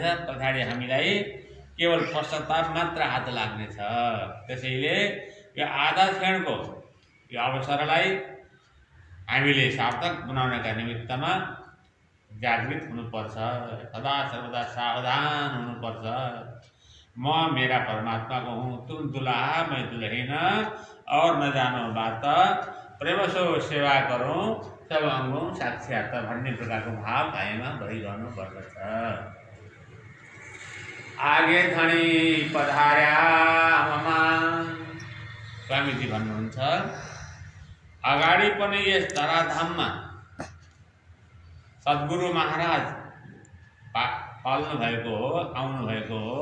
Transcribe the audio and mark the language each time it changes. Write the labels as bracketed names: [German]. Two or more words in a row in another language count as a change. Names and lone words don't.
[Nepali] पछाडि हामीलाई केवल पश्चाताप मात्र हात लाग्नेछ। त्यसैले यो आधा क्षणको यो अवसरलाई हामीले सार्थक बनाउनका निमित्तमा जागृत हुनुपर्छ, सदा सर्वदा सावधान हुनुपर्छ। [Hindi] म मेरा परमात्मा को हूँ, तुम दुल्हा मैं दुल्हन, और न जानो बात प्रेमसो सेवा करूँ सब अंगों [Nepali] साक्षात भन्ने प्रकारको भाव कायममा भइरहनु पर्दछ। आगे धनी पधार्या ममा, स्वामीजी भन्नुहुन्छ, अगाडि पनि यस धराधाममा सद्गुरु महाराज पाल्नु भएको हो, आउनु भएको हो।